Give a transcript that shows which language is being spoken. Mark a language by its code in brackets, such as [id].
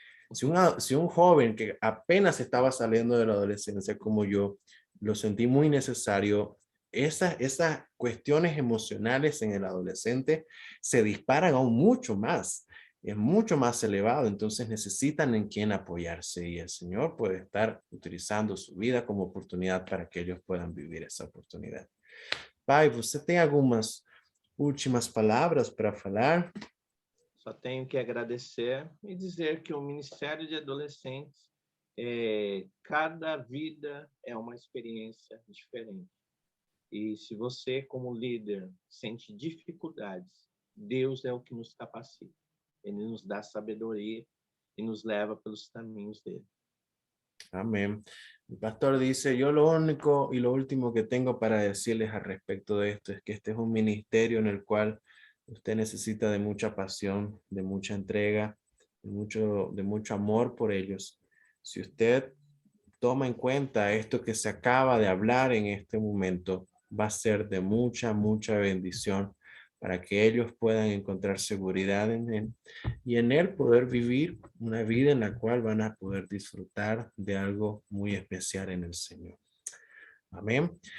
[es] Si un joven que apenas estaba saliendo de la adolescencia como yo, lo sentí muy necesario, esas cuestiones emocionales en el adolescente se disparan aún mucho más, es mucho más elevado, entonces necesitan en quien apoyarse y el Señor puede estar utilizando su vida como oportunidad para que ellos puedan vivir esa oportunidad. [pt] Pai, você tem algumas últimas palavras para falar? Só tenho que agradecer e dizer que o Ministério de Adolescentes, cada vida é uma experiência diferente. E se você, como líder, sente dificuldades, Deus é o que nos capacita. Ele nos dá sabedoria e nos leva pelos caminhos dele. [es] Amén. El pastor dice, yo lo único y lo último que tengo para decirles al respecto de esto es que este es un ministerio en el cual usted necesita de mucha pasión, de mucha entrega, de mucho amor por ellos. Si usted toma en cuenta esto que se acaba de hablar en este momento, va a ser de mucha bendición para que ellos puedan encontrar seguridad en Él y en Él poder vivir una vida en la cual van a poder disfrutar de algo muy especial en el Señor. Amén.